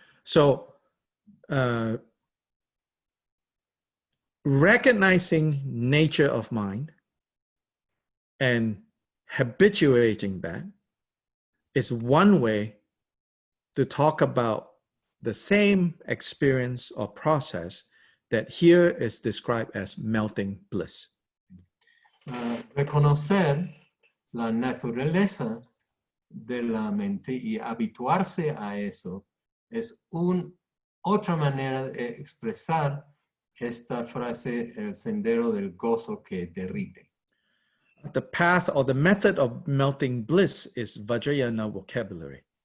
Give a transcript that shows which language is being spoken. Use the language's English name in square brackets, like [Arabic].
[English] So, recognizing nature of mind and habituating that is one way to talk about the same experience or process that here is described as melting bliss. [Spanish] Reconocer la naturaleza de la mente y habituarse a eso es otra manera de expresar esta frase, el sendero del gozo que derrite. [English] The path or the method of melting bliss is Vajrayana vocabulary.